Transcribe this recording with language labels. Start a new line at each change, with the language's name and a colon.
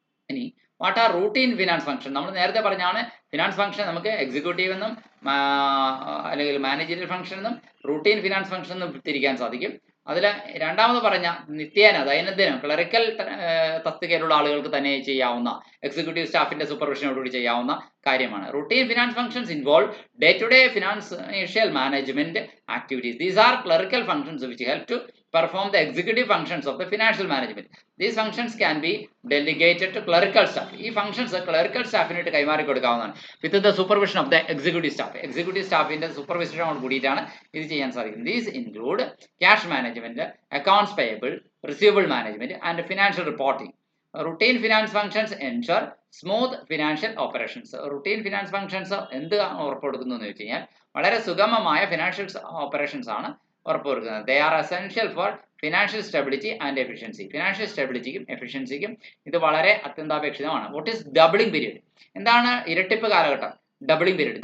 Malayalam: ഇനി
English: What are routine finance function?
Malayalam: നമ്മൾ നേരത്തെ പറഞ്ഞാണ് ഫിനാൻസ് ഫംഗ്ഷൻ നമുക്ക് എക്സിക്യൂട്ടീവ് എന്നും അല്ലെങ്കിൽ മാനേജറിയൽ ഫംഗ്ഷൻ എന്നും റൂട്ടീൻ ഫിനാൻസ് ഫംഗ്ഷൻ എന്നും തിരിക്കാൻ സാധിക്കും. അതിൽ രണ്ടാമത് പറഞ്ഞ നിത്യേന ദൈനംദിനം ക്ലറിക്കൽ തസ്തികയിലുള്ള ആളുകൾക്ക് തന്നെ ചെയ്യാവുന്ന, എക്സിക്യൂട്ടീവ് സ്റ്റാഫിന്റെ സൂപ്പർവിഷനോടുകൂടി ചെയ്യാവുന്ന കാര്യമാണ്.
English: Routine finance functions involve day to day financial management activities. These are clerical functions which help to perform the executive functions of the financial management. These functions can be delegated to clerical staff.
Malayalam: ഈ functions clerical സ്റ്റാഫിനായിട്ട് കൈമാറി കൊടുക്കാവുന്നതാണ്
English: with the supervision of the executive staff.
Malayalam: Executive സ്റ്റാഫിന്റെ സൂപ്പർവിഷനോട് കൂടിയിട്ടാണ് ഇത് ചെയ്യാൻ സാധിക്കുന്നത്.
English: These include cash management, accounts payable, receivable management and financial reporting. Routine finance functions ensure smooth financial operations.
Malayalam: Routine finance functions എന്ത് ഉറപ്പുകൊടുക്കുന്നു എന്ന് വെച്ച് കഴിഞ്ഞാൽ വളരെ സുഗമമായ ഫിനാൻഷ്യൽ ഓപ്പറേഷൻസ് ആണ് ഉറപ്പുവരുത്തുന്നത്.
English: They are essential for financial stability and efficiency.
Malayalam: Financial സ്റ്റെബിലിറ്റിക്കും എഫിഷ്യൻസിക്കും ഇത് വളരെ അത്യന്താപേക്ഷിതമാണ്.
English: What is doubling period?
Malayalam: എന്താണ് ഇരട്ടിപ്പ് കാലഘട്ടം?
English: Doubling period.